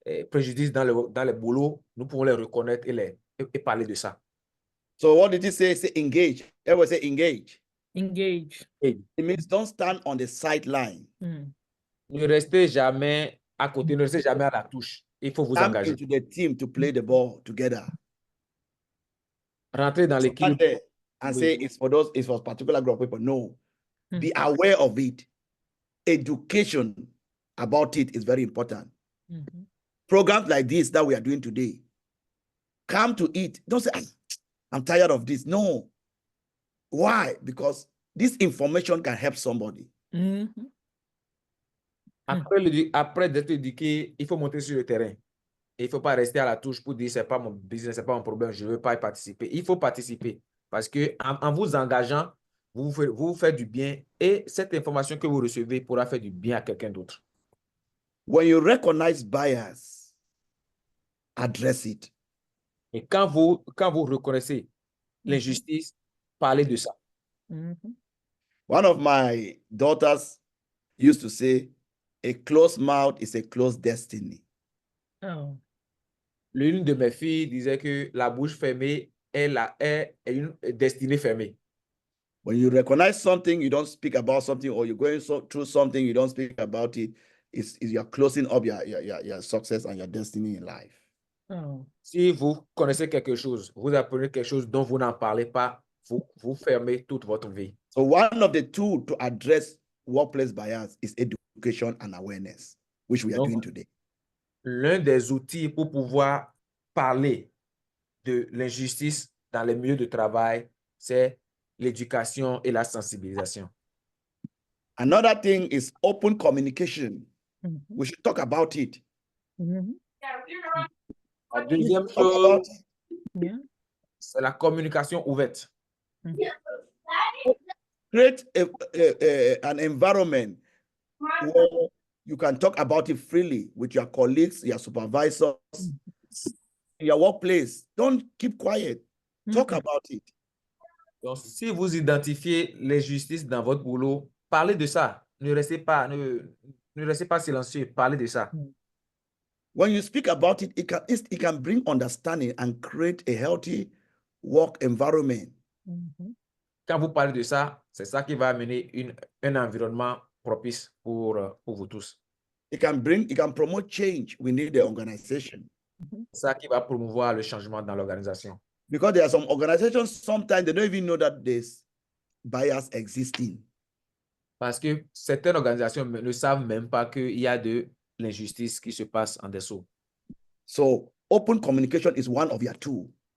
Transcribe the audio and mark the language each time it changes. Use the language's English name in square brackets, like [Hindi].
[French] préjudices dans le boulot, nous pouvons les reconnaître et parler de ça. [English] So what did he say? Say engage. Everyone say engage. Engage. It means don't stand on the sideline. [French] Ne restez jamais à côté, ne restez jamais à la touche. Il faut vous [English] Come [French] engager. [English] into the team to play the ball together. [French] Rentrez dans l'équipe. [English] Stand there and [French] Oui. [English] say it's for those, it's for a particular group of people. No. Be aware of it. Education about it is very important. Programs like this that we are doing today, come to it. Don't say, I'm tired of this. No. Why? Because this information can help somebody. [French] Après d'être éduqué, il faut monter sur le terrain. Et il ne faut pas rester à la touche pour dire c'est pas mon business, c'est pas mon problème, je ne veux pas y participer. Il faut participer parce que en vous engageant, vous vous faites du bien et cette information que vous recevez pourra faire du bien à quelqu'un d'autre. [English] When you recognize bias, address it. [French] Et quand vous reconnaissez l'injustice, parlez de ça. [English] One of my daughters used to say, a closed mouth is a closed destiny. Oh. [French] L'une de mes filles disait que la bouche fermée est une destinée fermée. [English] When you recognize something, you don't speak about something, or you're going through something, you don't speak about it. You're closing up your success and your destiny in life. Oh. [French] Si vous connaissez quelque chose, vous apprenez quelque chose dont vous n'en parlez pas, vous fermez toute votre vie. [English] So one of the tools to address workplace bias is education and awareness, which we are doing today. [French] L'un des outils pour pouvoir parler de l'injustice dans les milieux de travail, c'est l'éducation et la sensibilisation. [English] Another thing is open communication. We should talk about it. [French] La deuxième chose, c'est la communication ouverte. [English] Create an environment where you can talk about it freely with your colleagues, your supervisors, your workplace. Don't keep quiet. Talk about it. [French] Donc, si vous identifiez l'injustice dans votre boulot, parlez de ça. Ne restez pas silencieux. Parlez de ça. [English] When you speak about it, it can bring understanding and create a healthy work environment. [French] Quand vous parlez de ça, c'est ça qui va amener un environnement propice pour vous tous. [English] It can promote change within the organization. [French] C'est ça qui va promouvoir le changement dans l'organisation. [English] Because there are some organizations, sometimes they don't even know that there's bias existing. [French] Parce que certaines organisations ne savent même pas qu'il y a de l'injustice qui se passe en dessous. [English] So open communication is one of your tools.